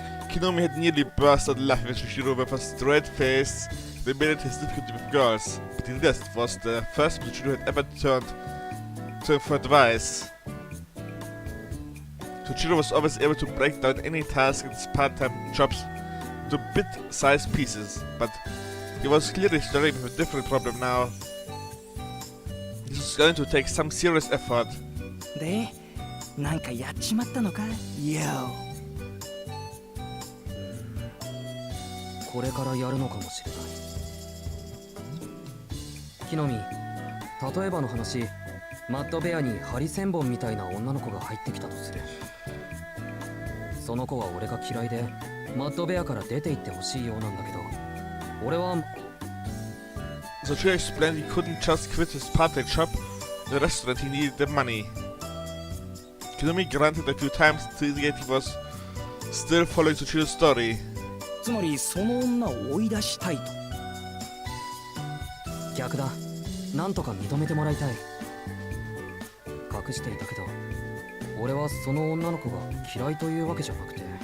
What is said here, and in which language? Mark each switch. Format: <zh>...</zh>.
<en>Kinomi had nearly burst out laughing when Shoichiro with a straight face admitted his difficulty with girls, but this was the first time Shoichiro had ever turned to him for advice. Shoichiro was always able to break down any task in his part-time jobs into bit-sized pieces, but he was clearly struggling with a different problem now. This was going to take some serious effort.</en> <ja>で、なんかやっちまったのか、よ。これからやるのかもしれない。木の実、例えばの話、マッドベアにハリセンボンみたいな女の子が入ってきたとする。その子は俺が嫌いで、マッドベアから出て行ってほしいようなんだけど、俺は。</ja> <en>So Shoichiro explained he couldn't just quit his part-time job in the restaurant, he needed the money. Kinomi grunted a few times to indicate he was still following Shoichiro's story.</en> <ja>つまりその女を追い出したいと。逆だ。なんとか認めてもらいたい。隠していたけど、俺はその女の子が嫌いというわけじゃなくて。</ja>